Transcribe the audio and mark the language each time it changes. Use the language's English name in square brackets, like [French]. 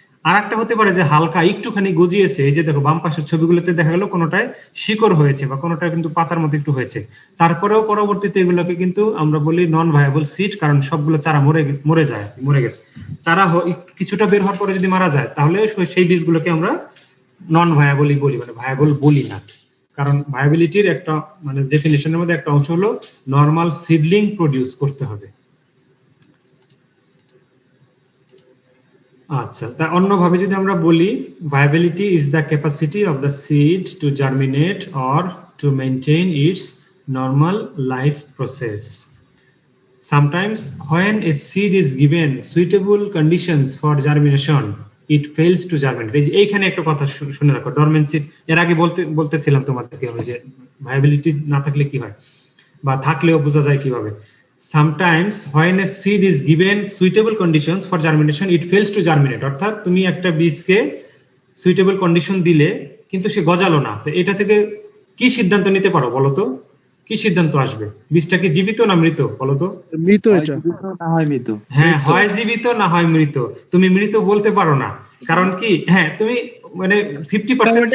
[Bangla] আর একটা হতে পারে যে হালকা একটুখানি গজিয়েছে, এই যে দেখো বাম পাশের ছবিগুলোতে দেখা গেলো কোনোটায় শিকড় হয়েছে বা কোনোটায় কিন্তু পাতার মতো একটু হয়েছে, তারপরেও পরবর্তীতে এগুলোকে কিন্তু আমরা বলি নন ভায়াবল সিড, কারণ সবগুলো চারা মরে গেছে। চারা কিছুটা বের হওয়ার পরে যদি মারা যায়, তাহলে সেই বীজগুলোকে আমরা নন ভায়াবলই বলি, মানে ভায়াবল বলি না। কারণ ভায়াবিলিটির একটা মানে ডেফিনিশনের মধ্যে একটা অংশ হলো নরমাল সিডলিং প্রডিউস করতে হবে। আচ্ছা, তা অন্যভাবে যদি আমরা বলি, [English] viability is the capacity of the seed to germinate or to maintain its normal life process. Sometimes when a seed is given suitable conditions for germination, it fails to germinate. [Bangla] এইখানে একটা কথা শুনে রাখো, ডরমেন্সি এর আগে বলতেছিলাম তোমাদেরকে আমি যে ভায়াবিলিটি না থাকলে কি হয় বা থাকলেও বোঝা যায় কিভাবে। [English] Sometimes when a seed is given suitable conditions for germination, it fails to germinate. [Bangla] অর্থাৎ তুমি একটা বীজকে সুইটেবল কন্ডিশন দিলে কিন্তু সে গজালো না, তো এটা থেকে কি সিদ্ধান্ত নিতে পারো বলো তো? কি সিদ্ধান্ত আসবে? বীজটা কি জীবিত না মৃত বলো তো? মৃত এটা। হ্যাঁ, হয় জীবিত না হয় মৃত। তুমি মৃত বলতে পারো না, কারণ কি, হ্যাঁ তুমি মানে 50%